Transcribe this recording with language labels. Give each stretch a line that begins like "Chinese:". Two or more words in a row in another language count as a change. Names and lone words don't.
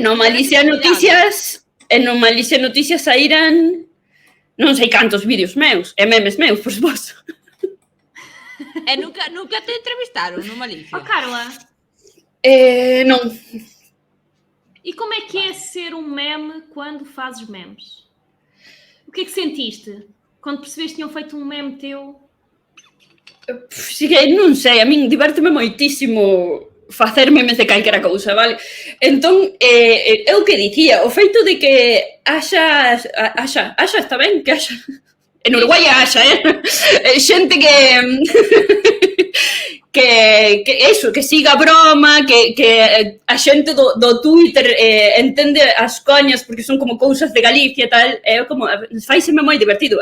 Galician: E no Malicia Noticias, saíran non sei cantos vídeos meus, e memes meus, por suposto. E nunca te entrevistaron no Malicia?
Portuguese: Carla,
Galician: Non.
Portuguese: e como é que é ser um meme quando fazes memes? O que é que sentiste quando percebeste que tinham feito um meme teu?
Galician: Non sei, a min divérteme moitísimo facer memes de calquera cousa, vale? Entón, eu que dicía, o feito de que haxa está ben, que haxa... En Uruguai haxa, xente que eso, que siga a broma, que a xente do Twitter entende as coñas porque son como cousas de Galicia e tal, como, faiseme moi divertido.